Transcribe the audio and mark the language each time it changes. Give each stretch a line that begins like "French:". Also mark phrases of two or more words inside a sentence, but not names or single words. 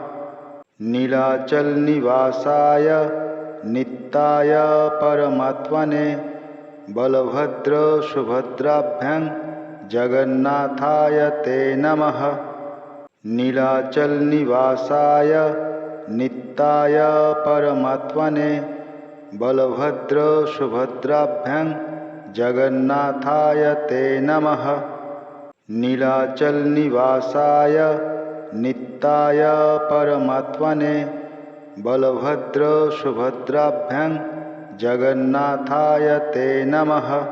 Sanskrit: নীলাচল নিবাসায় নিত্যায় পরমাত্মনে বলভদ্র সুভদ্রাভ্যাং জগন্নাথায় তে নমঃ। নীলাচল নিবাসায় नित्याय परमात्मने बलभद्र सुभद्राभ्यां जगन्नाथाय ते नमः। नीलाचल निवासाय नित्याय परमात्मने बलभद्र सुभद्राभ्यां जगन्नाथाय ते नमः।